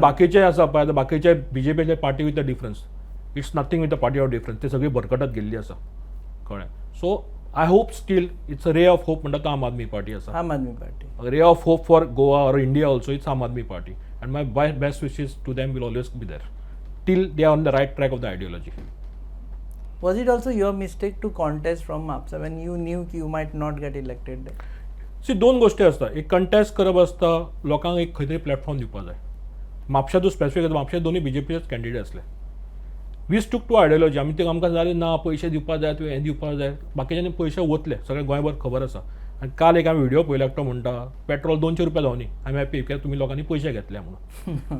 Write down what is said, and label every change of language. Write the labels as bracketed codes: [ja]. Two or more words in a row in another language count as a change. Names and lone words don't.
[kok] बाकीचे आसा पळय आतां बाकीचे बीजेपीचे [en] party with the difference it's nothing with the party of difference [kok] ते सगळी भरकटत गेल्ली आसा कळ्ळें. [en] so I hope still it's a ray of hope [kok] म्हणटा तो आम आदमी पार्टी आसा. [en] Aam Aadmi Party ray of hope for Goa or India also it's Aam Aadmi Party and my best wishes to them will always be there till they are on the right track of the ideology. Was it also your mistake to contest from MAPSA when you knew ki you might not get elected there? [kok] सी दोन गोष्टी आसता. एक कंटेस्ट करप आसता लोकांक एक खंय तरी प्लॅटफॉर्म दिवपाक जाय. म्हापशा तूं स्पेसिफीक म्हापशा दोनूय बीजेपीचेच कॅन्डिडेट आसले. [en] we stuck to ideology [kok] आमी ते आमकां जालें ना पयशे दिवपाक जाय तुवें हें दिवपाक जाय बाकीच्यांनी पयशे वतले सगळें गोंयभर खबर आसा. आनी काल एक हांवें व्हिडिओ पळयलो एकटो म्हणटा पेट्रोल 200 रुपया जावनी [en] I am happy [kok] कित्याक तुमी लोकांनी पयशे घेतले म्हणून.